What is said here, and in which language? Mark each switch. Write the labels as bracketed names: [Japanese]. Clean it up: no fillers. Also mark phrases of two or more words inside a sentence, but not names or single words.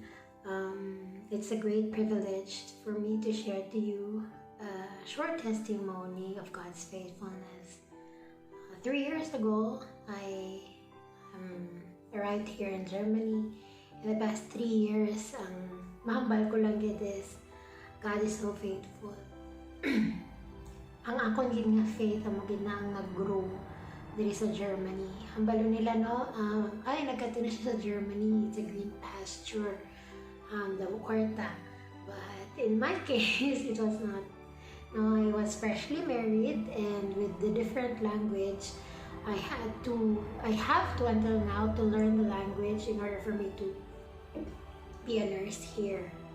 [English] It's a great privilege for me to share to you a short testimony of God's faithfulness. 3 years ago, I arrived here in Germany. In the past 3 years, [Hiligaynon] ang mahambal ko lang gid [English] is God is so faithful. [Hiligaynon] Ang akong gid nga faith ang magid na ang nag-grow diri sa Germany. Hambalo nila no, ay nagkatuna siya sa Germany. [English] It's a green pasture, the kwarta. But in my case, it was not. No, I was freshly married, and with the different language, I have to until now to learn the language in order for me to be a nurse here.